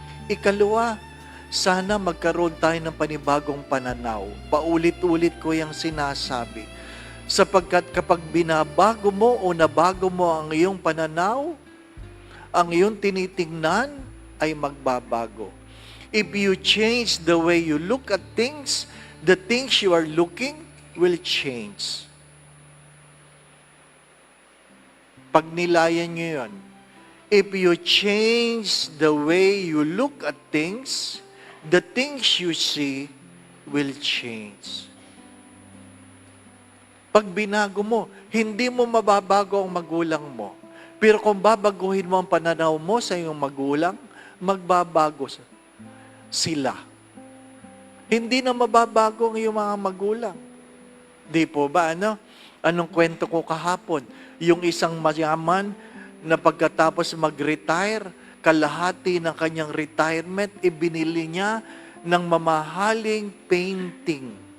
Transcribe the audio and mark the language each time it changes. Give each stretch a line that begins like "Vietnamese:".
Filipino: Ikalawa, sana magkaroon tayo ng panibagong pananaw. Paulit-ulit ko yung sinasabi. Sapagkat kapag binabago mo o nabago mo ang iyong pananaw, ang iyong tinitingnan ay magbabago.
English: If you change the way you look at things, the things you are looking will change.
Filipino: Pag nilayan nyo yun,
English: if you change the way you look at things, the things you see will change.
Filipino: Pag binago mo, hindi mo mababago ang magulang mo. Pero kung babaguhin mo ang pananaw mo sa iyong magulang, magbabago sila. Hindi na mababago ang iyong mga magulang. Di po ba, ano? Anong kwento ko kahapon? Yung isang mayaman na pagkatapos mag-retire, kalahati ng kanyang retirement, ibinili niya ng mamahaling painting.